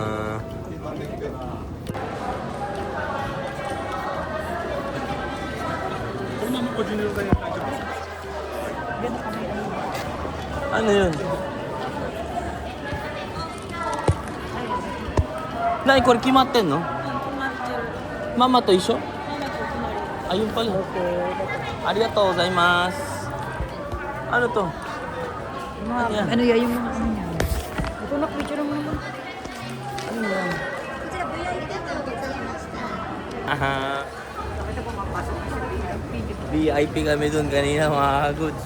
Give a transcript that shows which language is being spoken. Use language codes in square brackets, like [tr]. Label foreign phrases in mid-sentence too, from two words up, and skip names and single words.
[tl] Ano yun? Nay, [ja] これ決まってんの? [tl] Mama to iso? Ayun pala. [ja] ありがとうございます. [tl] Ano to? Ano yan? Ano yan yung mga ano niya? Ito na, picture mo naman. Ano yan? Aha. VIP kami dun kanina mga kagods.